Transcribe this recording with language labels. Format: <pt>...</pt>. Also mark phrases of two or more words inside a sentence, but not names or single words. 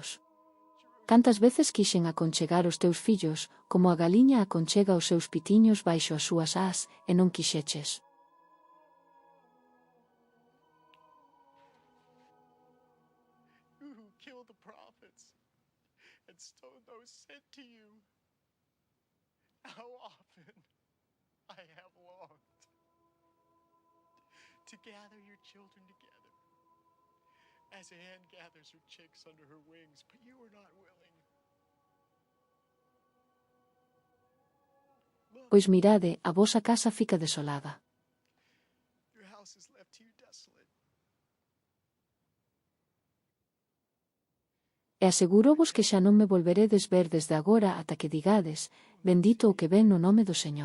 <gl>Cantas veces quixen aconchegar os teus fillos, como a galiña aconchega os seus pitiños baixo as súas ás, e non quixeches.</gl> <en>You who kill the prophets and stone those sent to you. How often I have longed to gather your children together, as a hen gathers her chicks under her wings, but you are not willing.</en> <gl>Pois mirade, a vosa casa fica desolada.</gl> <en>Your house is left to you desolate.</en> <gl>E asegurovos que xa non me volveredes ver desde agora ata que digades, bendito o que ven no nome do Señor.</gl>